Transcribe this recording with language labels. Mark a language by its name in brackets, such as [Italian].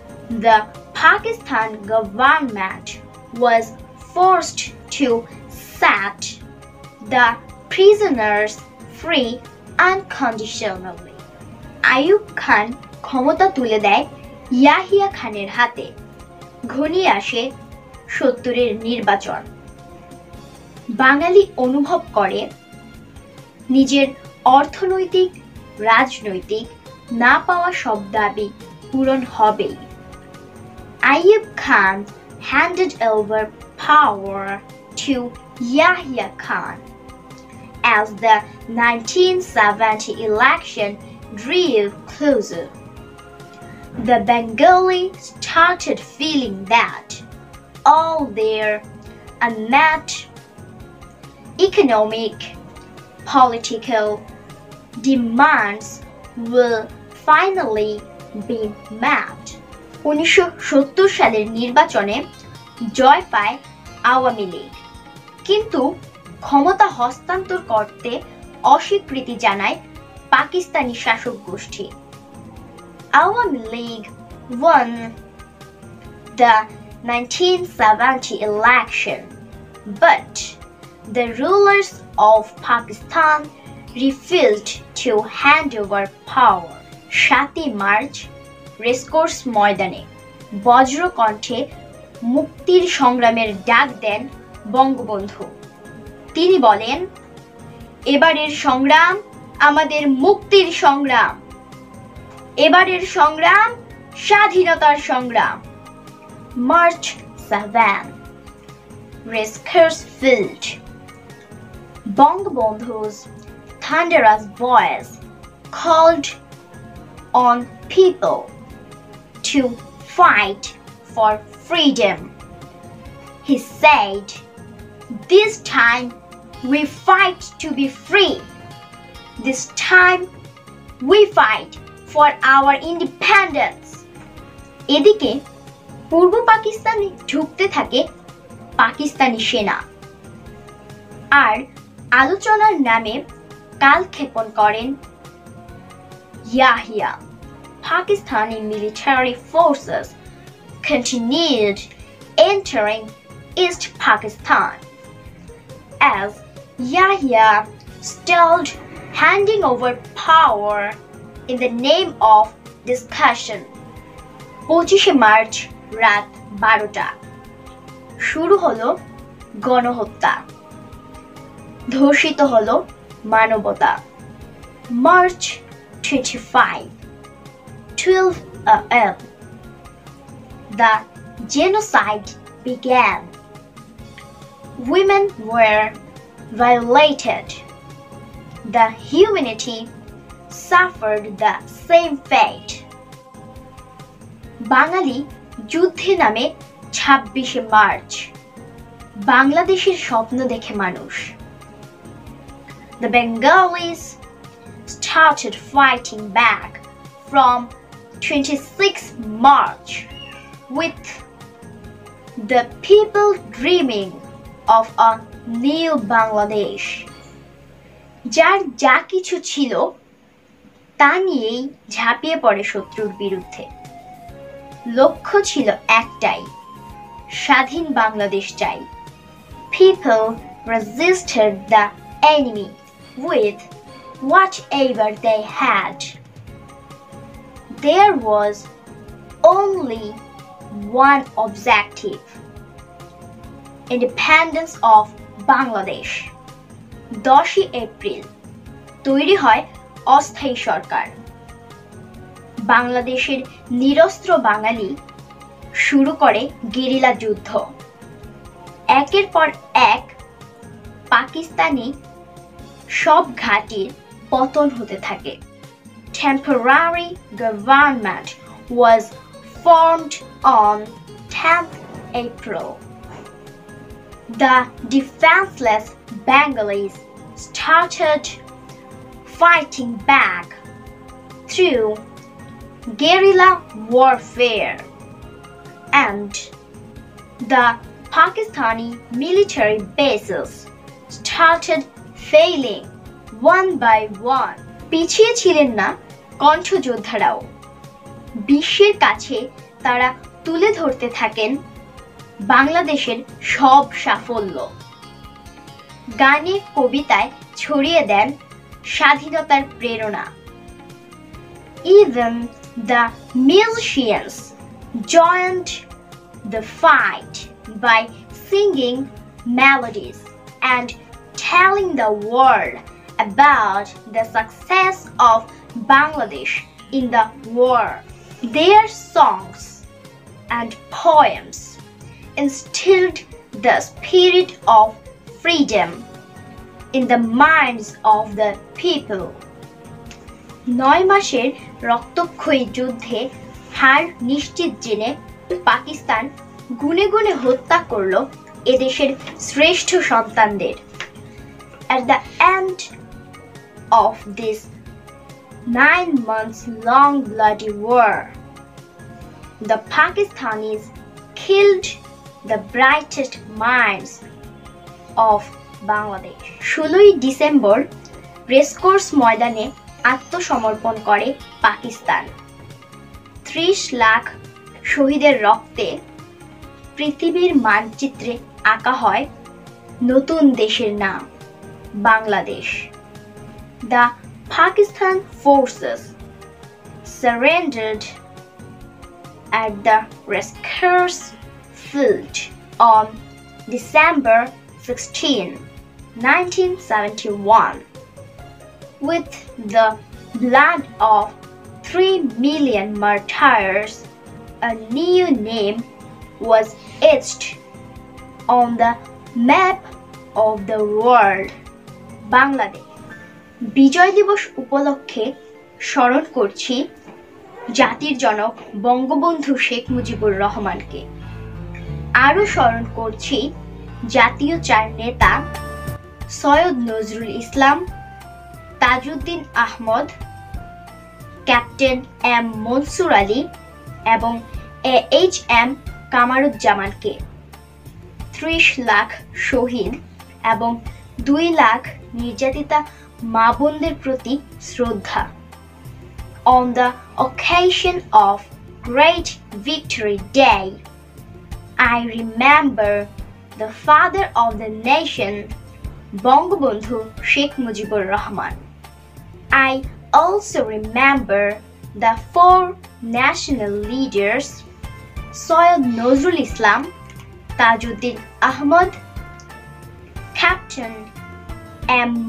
[English] The Pakistan government was forced to set the prisoners free unconditionally. [Bangla] Ayub Khan ক্ষমতা তুলে দেয় ইয়াহিয়া খানের হাতে। ঘনিয়ে আসে ৭০-এর নির্বাচন। বাঙালি অনুভব করে নিজের অর্থনৈতিক, রাজনৈতিক না পাওয়া সব দাবি পূরণ হবেই। [English] Ayub Khan handed over power to Yahya Khan as the 1970 election drew closer. The Bengali started feeling that all their unmet economic, political demands will finally be met. [Bangla] 1970 সালের নির্বাচনে জয় পায় আওয়ামী লীগ, কিন্তু ক্ষমতা হস্তান্তর করতে অস্বীকৃতি জানায় পাকিস্তানি শাসক গোষ্ঠী। [English] Awami League won the 1970 election, but the rulers of Pakistan refused to hand over power. [Bangla] 7 March racecourse ময়দানে বজ্রকণ্ঠে মুক্তির সংগ্রামের ডাক দেন বঙ্গবন্ধু। তিনি বলেন, এবারের সংগ্রাম আমাদের মুক্তির সংগ্রাম, এবারের সংগ্রাম স্বাধীনতার সংগ্রাম। [English] March 7, Racecourse Field. Bangabandhu's thunderous voice called on people to fight for freedom. He said, "This time we fight to be free. This time we fight for our independence." [Bangla] এদিকে পূর্ব পাকিস্তানে ঢুকতে থাকে পাকিস্তানি সেনা, আর আলোচনার নামে কালক্ষেপণ করেন Yahya. [English] Pakistani military forces continued entering East Pakistan as Yahya stalled handing over power in the name of discussion. [Bangla] 25 March রাত 12টা শুরু হলো গণহত্যা, ধর্ষিত হলো মানবতা। [English] March 25, 12 a.m. The genocide began. Women were violated. The humanity suffered the same fate. [Bangla] বাঙালি যুদ্ধে নামে 26 March. বাংলাদেশের স্বপ্ন দেখে মানুষ। [English] The Bengalis started fighting back from 26 March, with the people dreaming of a new Bangladesh. [Bangla] যার যা কিছু ছিল তা নিয়েই ঝাঁপিয়ে পড়ে শত্রুর বিরুদ্ধে। লক্ষ্য ছিল একটাই, স্বাধীন বাংলাদেশ চাই। [English] People resisted the enemy with whatever they had. There was only one objective: independence of Bangladesh. [Bangla] 10 April তৈরি হয় অস্থায়ী সরকার। বাংলাদেশের নিরস্ত্র বাঙালি শুরু করে গেরিলা যুদ্ধ। একের পর এক পাকিস্তানি সব ঘাঁটির পতন হতে থাকে। [English] Temporary government was formed on 10th April. The defenseless Bengalis started fighting back through guerrilla warfare, and the Pakistani military bases started failing one by one. [Bangla] পিছিয়ে ছিলেন না কণ্ঠযোদ্ধারাও। বিশ্বের কাছে তারা তুলে ধরতে থাকেন বাংলাদেশের সব সাফল্য। গানে কবিতায় ছড়িয়ে দেন স্বাধীনতার প্রেরণা। [English] Even the musicians joined the fight by singing melodies and telling the world about the success of Bangladesh in the war. Their songs and poems instilled the spirit of freedom in the minds of the people. [Bangla] 9 মাসের রক্তক্ষয়ী যুদ্ধে হার নিশ্চিত জেনে পাকিস্তান গুনে গুনে হত্যা করল এদেশের শ্রেষ্ঠ সন্তানদের. [English] At the end of this 9 months long bloody war, the Pakistanis killed the brightest minds of Bangladesh. [Bangla] 16ই December racecourse ময়দানে আত্মসমর্পণ করে পাকিস্তান. 30 লাখ শহীদের রক্তে পৃথিবীর মানচিত্রে আঁকা হয় নতুন দেশের নাম Bangladesh. [English] The Pakistan forces surrendered at the Raskars field on December 16, 1971. With the blood of 3 million martyrs, a new name was etched on the map of the world, Bangladesh. [Bangla] বিজয় দিবস উপলক্ষে স্মরণ করছি জাতির জনক বঙ্গবন্ধু শেখ মুজিবুর রহমানকে. আরও স্মরণ করছি জাতীয় 4 নেতা সৈয়দ নজরুল ইসলাম, তাজউদ্দিন আহমদ, ক্যাপ্টেন এম মনসুর আলী এবং এইচ.এম. কামারুজ্জামানকে. 30 লাখ শহীদ এবং 2 লাখ নির্যাতিতা মা বোনদের প্রতি শ্রদ্ধা. [English] On the occasion of Great Victory Day, I remember the father of the nation, Bangabandhu Sheikh Mujibur Rahman. I also remember the 4 national leaders, Sayyid Nazrul Islam, Tajuddin Ahmad, Captain M.